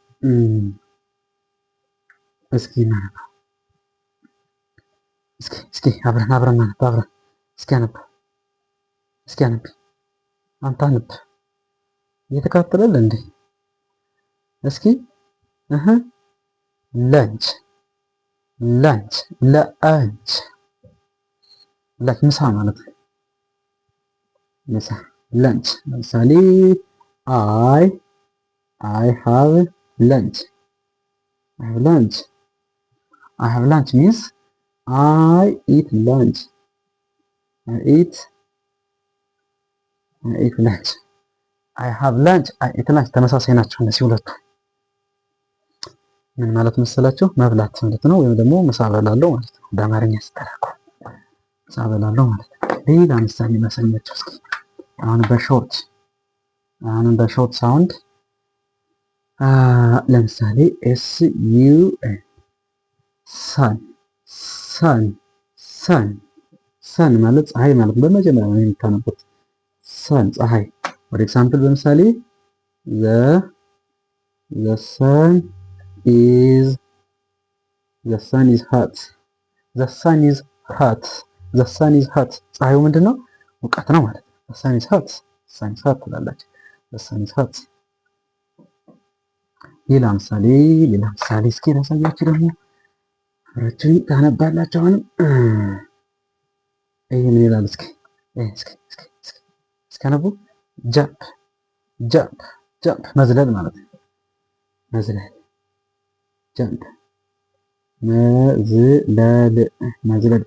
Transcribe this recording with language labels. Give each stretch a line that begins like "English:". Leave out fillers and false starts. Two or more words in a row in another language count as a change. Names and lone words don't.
Amharic: እስኪ አብረን እናነበው። እስኪ አነብ። አንተ አነብ። እየተከታተለል እንዴ? እስኪ ለንች ምሳ ማለት ነው። ምሳ ለንች። ለምሳሌ
English: I have lunch means I eat lunch. I have lunch.
Amharic: ተመሳሳይ ናቸው እነዚህ ሁለቱ። ምን ማለት መሰላችሁ? መብላት ማለት ነው፣ ወይም ደግሞ ምሳ በላለሁ ማለት ነው። በአማርኛ ሲተረጎም ምሳ በላለሁ ማለት ነው። ሌላ ምሳሌ ላሳያችሁ እስኪ። አሁን በሾርት ሳውንድ ለምሳሌ ሰን ማለት ፀሐይ ማለት ነው። በመጀመሪያ ነው የምታነቡት። ሰን ፀሐይ።
English: for example
Amharic: በምሳሌ
English: the sun is hot.
Amharic: ፀሐዩ ምንድነው? ሙቀት ነው ማለት ነው።
English: the sun is hot
Amharic: ትላላችሁ።
English: the sun is hot።
Amharic: ሌላ ምሳሌ እስኪ ላሳያችሁ ደግሞ አብራችሁኝ ታነባላችሁ። አሁንም ይሄ ምን ይላል? እስኪ አነቡ። ጃምፕ መዝለል ማለት ነው። መዝለል